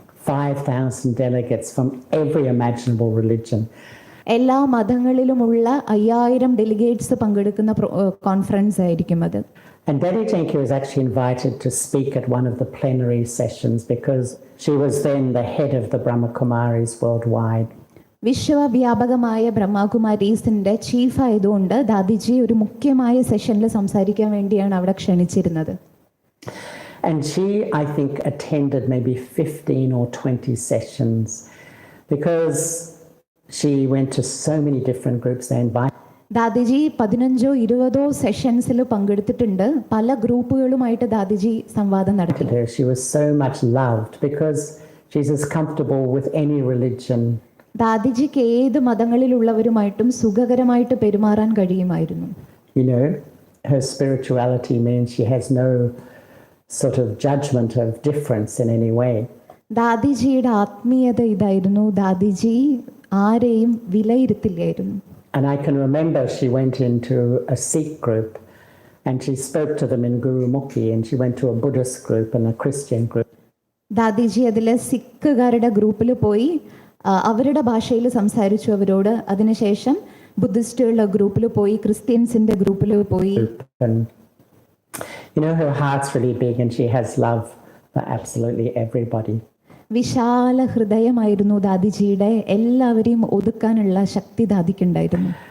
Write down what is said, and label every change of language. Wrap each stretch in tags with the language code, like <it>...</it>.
<en>5,000 delegates from every imaginable religion.</en> <ml>എല്ലാ മതങ്ങളിലുമുള്ള 5000 delegates പങ്കെടുക്കുന്ന conference ആയിരിക്കും അത്.</ml> <en>And Dadi Janki was actually invited to speak at one of the plenary sessions because she was then the head of the BrahmaKumaris worldwide.</en> <ml>വിശ്വവ്യാപകമായ ബ്രഹ്മകുമാരീസിന്റെ chief ആയതുകൊണ്ട് ദാദിജി ഒരു മുഖ്യമായ സെഷനിൽ സംസാരിക്കാൻ വേണ്ടിയാണ് അവിടെ ക്ഷണിച്ചിരുന്നത്.</ml> <en>And she, I think, attended maybe 15 or 20 sessions because she went to so many different groups. They invited.</en> <ml>ദാദിജി 15-20 സെഷൻസിൽ പങ്കെടുത്തിട്ടുണ്ട്. പല ഗ്രൂപ്പുകളുമായിട്ട് ദാദിജി സംവാദം നടത്തി.</ml> <en>She was so much loved because she's as comfortable with any religion.</en> <ml>ദാദിജിക്ക് ഏത് മതങ്ങളിലുള്ളവരുമായിട്ടും സുഖകരമായിട്ട് പെരുമാറാൻ കഴിയുമായിരുന്നു.</ml> <en>Her spirituality means she has no sort of judgment of difference in any way.</en> <ml>ദാദിജിയുടെ ആത്മീയത ഇതായിരുന്നു. ദാദിജി ആരെയും വിലയിരുത്തില്ലായിരുന്നു.</ml> <en>And I can remember she went into a Sikh group and she spoke to them in Gurumukhi, and she went to a Buddhist group and a Christian group.</en> <ml>ദാദിജി അതിൽ സിഖുകാരുടെ ഗ്രൂപ്പിൽ പോയി അവരുടെ ഭാഷയിൽ സംസാരിച്ചു അവരോട്. അതിനുശേഷം ബുദ്ധിസ്റ്റുകളുടെ ഗ്രൂപ്പിൽ പോയി, ക്രിസ്ത്യൻസിന്റെ ഗ്രൂപ്പിൽ പോയി.</ml> <en>And her heart's really big and she has love for absolutely everybody.</en> <ml>വിശാല ഹൃദയമായിരുന്നു ദാദിജിയുടെ. എല്ലാവരെയും ഒതുക്കാനുള്ള ശക്തി ദാദിക്കുണ്ടായിരുന്നു.</ml>